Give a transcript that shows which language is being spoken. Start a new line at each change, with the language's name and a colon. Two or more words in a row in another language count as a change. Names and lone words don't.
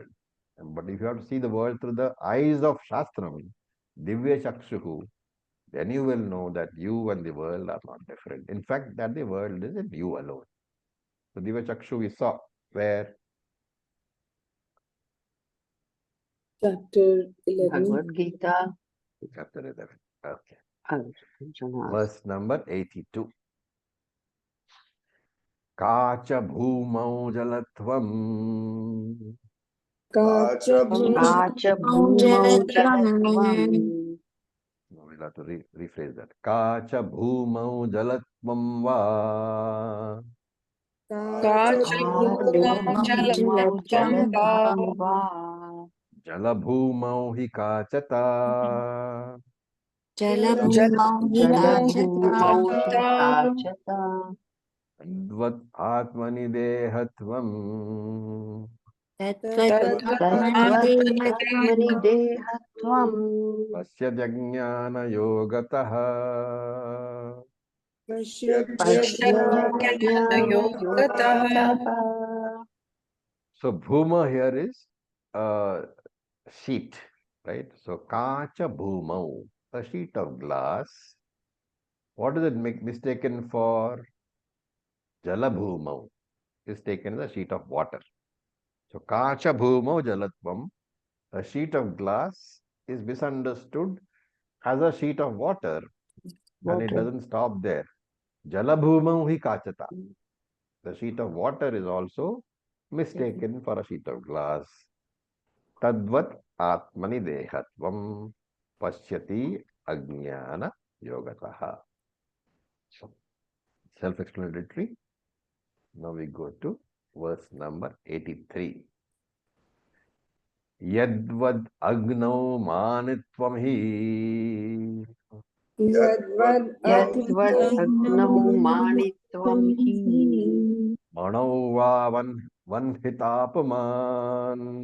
English: But if you have to see the world through the eyes of
Sanskrit: शास्त्रम्, दिव्य चक्षुः,
English: then you will know that you and the world are not different. In fact, that the world is in you alone. So
Sanskrit: दिव्य चक्षु
English: we saw where Chapter 11. Bhagavad Gita. chapter 11. Okay. Arjuna. Verse number 82.
Sanskrit: काच भूमौ जलत्वम्. Kacha काच भूमौ जलत्वम्.
English: No, we'll have to rephrase that.
Sanskrit: काच भूमौ जलत्वं वा. Kacha Kacha काचभूमौ bhumau जलत्वं वा जलत्वं वा. जलभूमौ हि काचता. Jalabhumau जलभूमौ nikachata हि Jalabuta काचता तद्वद् आत्मनि देहत्वम्. Tadvat तद्वत् Tatvatmanidehatvam आत्मनि देहत्वम् पश्य ज्ञान योगतः. पश्यति ज्ञानयोगतः
English: So bhuma here is sheet, right? So
Sanskrit: काच भूमौ,
English: a sheet of glass. What is it mistaken for? Jalabhumau is taken as a sheet of water.
Sanskrit: So काच भूमौ जलत्वम्,
English: a sheet of glass is misunderstood as a sheet of water, and it doesn't stop there.
Sanskrit: जलभूमौ हि काचता.
English: The sheet of water is also mistaken for a sheet of glass.
Sanskrit: तद्वद् आत्मनि देहत्वं पश्यति अज्ञान योगतः.
English: So, self-explanatory. Now we go to verse number 83.
Sanskrit: यद्वद् अग्नौ मणित्वं हि यद्वद् अग्नौ माणित्वं हि मणौ वा वह्नितापनम्.